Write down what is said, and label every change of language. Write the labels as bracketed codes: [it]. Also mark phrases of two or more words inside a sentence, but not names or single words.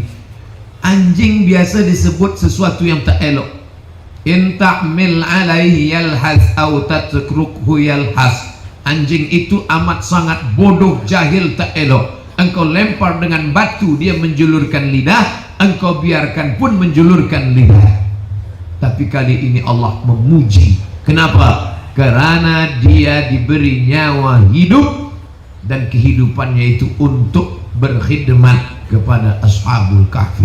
[ms] Anjing biasa disebut sesuatu yang tak elok. [ar] إن تحمل عليه يلهث أو تتركه يلهث. [ms] Anjing itu amat sangat bodoh, jahil, tak elok. Engkau lempar dengan batu, dia menjulurkan lidah. Engkau biarkan pun menjulurkan lidah. Tapi kali ini Allah memuji. Kenapa? Karena dia diberi nyawa hidup, dan kehidupannya itu untuk berkhidmat kepada Ashabul Kahfi.